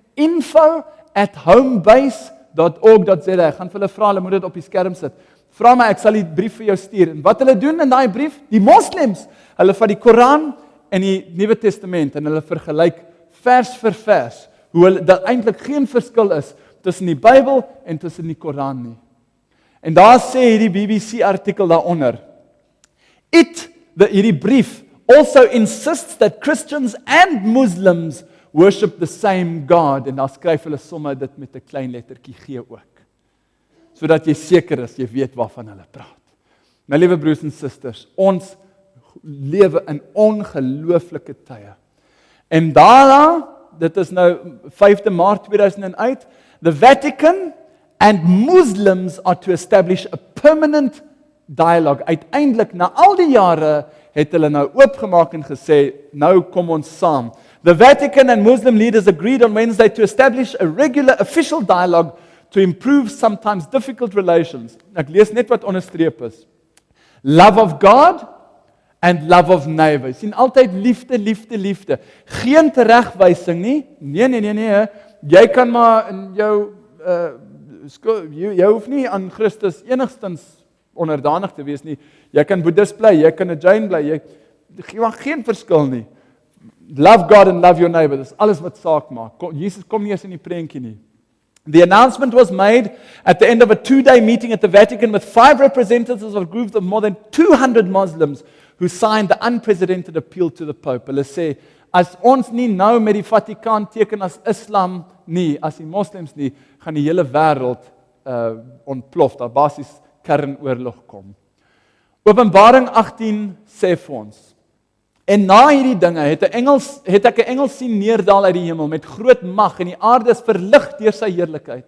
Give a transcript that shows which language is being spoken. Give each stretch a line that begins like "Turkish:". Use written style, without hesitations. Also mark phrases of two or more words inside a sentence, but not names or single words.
Afrikaans: info@homebase.org.za, ek gaan vir hulle vra, hulle moet dit op die skerm sit, vra my, ek sal die brief vir jou stuur, en wat hulle doen in daai brief, die moslems, hulle vat die Koran en die Nuwe Testament, en hulle vergelyk vers vir vers, hoe dat eintlik geen verskil is, tussen die Bybel en tussen die Koran nie. En daar sê hierdie BBC artikel daaronder, hierdie brief,
English: also insists that Christians and Muslims worship the same God,
Afrikaans: en daar skryf hulle sommer dit met 'n klein lettertjie G ook, sodat jy seker is, jy weet waarvan hulle praat. My liewe broers en susters, ons lewe in ongelooflike tye. En daarna, dit is nou 5de Maart 2008,
English: the Vatican and Muslims are to establish a permanent dialogue.
Afrikaans: Uiteindelik, na al die jare, het hulle nou oopgemaak en gesê, nou kom ons saam.
English: The Vatican and Muslim leaders agreed on Wednesday to establish a regular official dialogue to improve sometimes difficult relations.
Afrikaans: Ek lees net wat onderstreep is.
English: Love of God and love of neighbor.
Afrikaans: Sien altyd liefde, liefde, liefde. Geen teregwysing nie. Nee. Jy kan maar in jou jy hoef nie aan Christus enigstens onderdanig te wees nie. Jy kan Boeddhist bly, jy kan 'n Jain bly, jy maak geen verskil nie.
English: Love God and love your neighbor.
Afrikaans: Dis alles wat saak maak. Jesus kom nie eens in die prentjie nie.
English: The announcement was made at the end of a 2-day meeting at the Vatican with 5 representatives of groups of more than 200 Muslims who signed the unprecedented appeal to the Pope.
Afrikaans: Hulle sê, as ons nie nou met die Vatikaan teken as Islam nie, as die moslems nie, gaan die hele wêreld ontplof, daar basies kernoorlog kom. Openbaring 18 sê vir ons, en na hierdie dinge het ek 'n engel sien neerdal uit die hemel met groot mag, en die aarde is verlig deur sy heerlikheid.